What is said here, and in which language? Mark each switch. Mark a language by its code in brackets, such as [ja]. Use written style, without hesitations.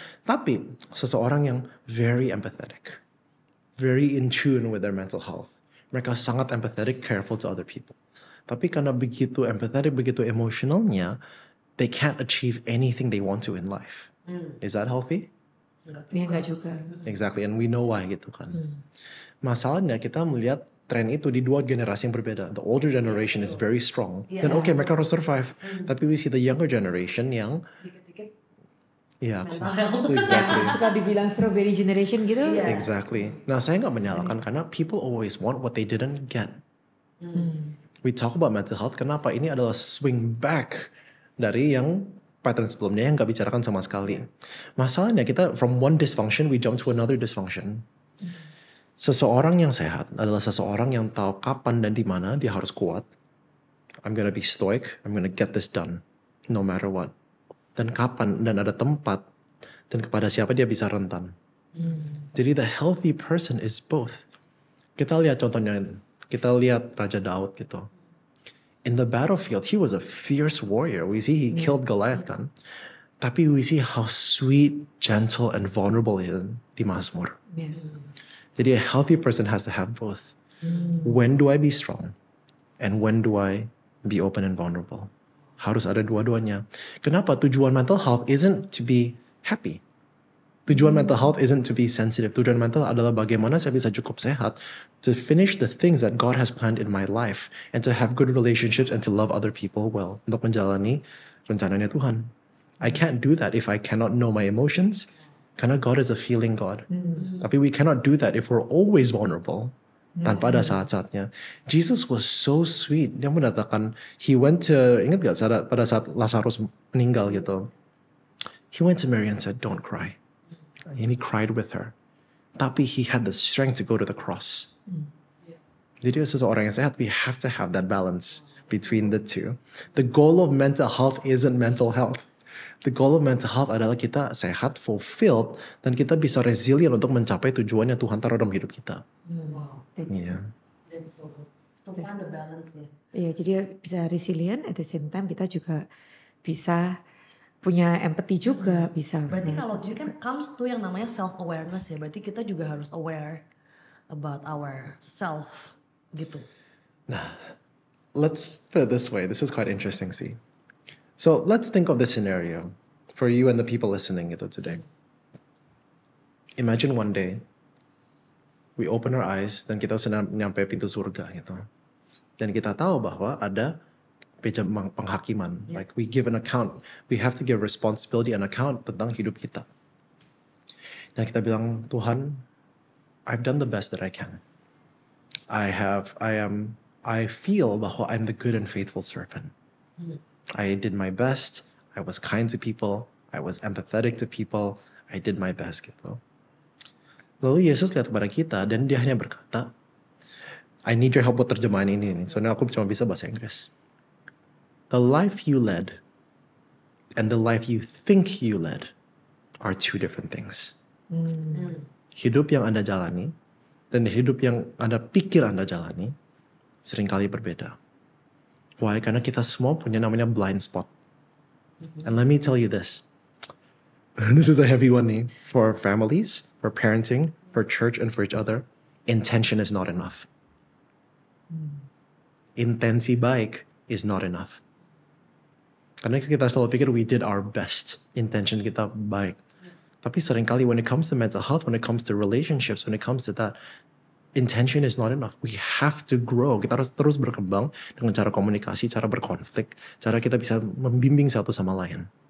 [id] Tapi seseorang yang [en] very empathetic, very in tune with their mental health, [id] mereka sangat [en] empathetic, careful to other people. [id] Tapi karena begitu [en] empathetic, [id] begitu emotionalnya, [en] they can't achieve anything they want to in life. Is that healthy? [id] Ya enggak juga. [en] Exactly, and we know why [id] gitu kan. Masalahnya kita melihat tren itu di dua generasi yang berbeda. [en] The older generation is very strong. [id] Dan oke, mereka harus [en] survive. [id] Tapi [en] we see the younger generation [id] yang Dikit-dikit ya, [en] health. exactly. [id] Suka dibilang strawberry generation gitu. Iya. [en] Exactly. [id] Nah, saya nggak menyalahkan karena [en] people always want what they didn't get. We talk about mental health. [id] Kenapa? Ini adalah swing back dari yang pattern sebelumnya yang nggak bicarakan sama sekali. Masalahnya kita [en] from one dysfunction we jump to another dysfunction. [id] Seseorang yang sehat adalah seseorang yang tahu kapan dan di mana dia harus kuat. [en] I'm gonna be stoic. I'm gonna get this done, no matter what. [id] Dan kapan dan ada tempat dan kepada siapa dia bisa rentan. Jadi [en] the healthy person is both. [id] Kita lihat contohnya, kita lihat Raja Daud gitu. [en] In the battlefield, he was a fierce warrior. We see he killed Goliath [id] kan. Tapi [en] we see how sweet, gentle, and vulnerable he is [id] di Mazmur. Ya. Jadi [en] a healthy person has to have both. When do I be strong? And when do I be open and vulnerable? [id] Harus ada dua-duanya. Kenapa? Tujuan [en] mental health isn't to be happy. Tujuan mental health isn't to be sensitive. [id] Tujuan mental adalah bagaimana saya bisa cukup sehat [en] to finish the things that God has planned in my life and to have good relationships and to love other people well. [id] Untuk menjalani rencananya Tuhan. [en] I can't do that if I cannot know my emotions. [id] Karena [en] God is a feeling God. [id] Tapi [en] we cannot do that if we're always vulnerable. [id] Tanpa ada saat-saatnya. [en] Jesus was so sweet. [id] Dia mendatangkan, [en] he went to, [id] ingat gak pada saat Lazarus meninggal gitu. [en] He went to Mary and said, don't cry. And he cried with her. [id] Tapi [en] he had the strength to go to the cross. [id] Jadi seseorang yang sehat, [en] we have to have that balance between the two. The goal of mental health isn't mental health. The goal of mental health [id] adalah kita sehat, fulfilled, dan kita bisa resilient untuk mencapai tujuan yang Tuhan taruh dalam hidup kita. [en] Wow. [id] Iya. [en] That's so good. To find the balance [id] ya. Iya, jadi bisa resilient [en] at the same time [id] kita juga bisa punya empathy juga, bisa. Berarti kalau jadi kan comes to yang namanya self awareness ya. Berarti kita juga harus [en] aware about our self [id] gitu. [en] Let's put it this way. This is quite interesting, see. So let's think of this scenario for you and the people listening [id] gitu [en] today. Imagine one day we open our eyes [id] dan kita sudah nyampe pintu surga gitu. Dan kita tahu bahwa ada meja penghakiman. [en] Like we give an account. We have to give responsibility and account [id] tentang hidup kita. Dan kita bilang, Tuhan, [en] I've done the best that I can. I feel [id] bahwa [en] I'm the good and faithful servant. I did my best. I was kind to people. I was empathetic to people. I did my best [id] gitu. Lalu Yesus lihat kepada kita dan dia hanya berkata, [en] I need your help [id] buat terjemahan ini nih. Soalnya aku cuma bisa bahasa Inggris. [en] The life you led and the life you think you led are two different things. [id] Hidup yang Anda jalani dan hidup yang Anda pikir Anda jalani seringkali berbeda. [en] Why? [id] Karena kita semua punya namanya [en] blind spot. And let me tell you this. This is a heavy one [id] nih. [en] For families, for parenting, for church, and for each other, intention is not enough. [id] Intensi baik [en] is not enough. [id] Karena kita selalu pikir [en] we did our best. Intention [id] kita baik. Tapi seringkali [en] when it comes to mental health, when it comes to relationships, when it comes to that, intention is not enough. We have to grow. [id] Kita harus terus berkembang dengan cara komunikasi, cara berkonflik, cara kita bisa membimbing satu sama lain.